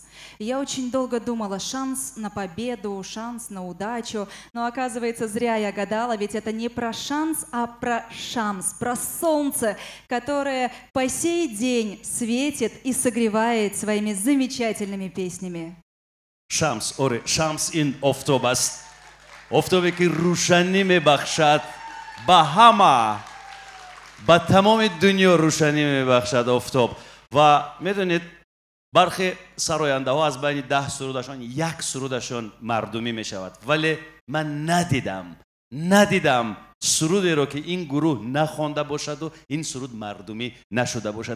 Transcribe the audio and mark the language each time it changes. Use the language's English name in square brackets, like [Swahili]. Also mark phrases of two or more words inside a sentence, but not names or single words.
[Russian] И я очень долго думала, шанс на победу, шанс на удачу, но оказывается, зря я гадала, ведь это не про шанс, а про шамс, про солнце, которое по сей день светит и согревает своими замечательными песнями. [Persian] شمس آره شمس این آفتاب است آفتابی که روشنی میبخشد به همه به تمام دنیا روشنی میبخشد آفتاب و میدونید برخی سراینده ها از بین 10 سرودشان یک سرودشان مردمی میشود ولی من ندیدم سرودی رو که این گروه نخوانده باشد و این سرود مردمی نشده باشد.